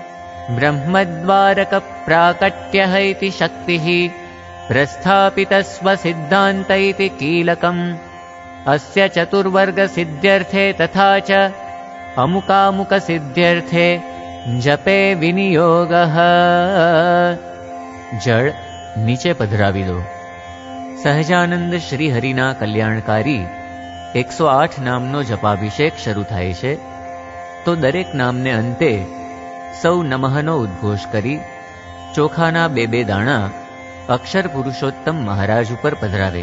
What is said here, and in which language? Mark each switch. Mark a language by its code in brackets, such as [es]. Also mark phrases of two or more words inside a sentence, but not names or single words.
[sa] ब्रह्मद्वारकप्राकट्यः इति शक्तिः प्रस्थापितस्वसिद्धान्त इति कीलकम् अस्य चतुर्वर्गसिद्ध्यर्थे तथा च अमुकामुकसिद्ध्यर्थे जपे विनियोगः। [gu] जळ નીચે પધરાવી દો। સહજાનંદ શ્રીહરિના કલ્યાણકારી 108 નામનો જપાભિષેક શરૂ થાય છે તો દરેક નામને અંતે સૌ નમઃનો ઉદ્ઘોષ કરી ચોખાના બે દાણા અક્ષર પુરુષોત્તમ મહારાજ ઉપર પધરાવે।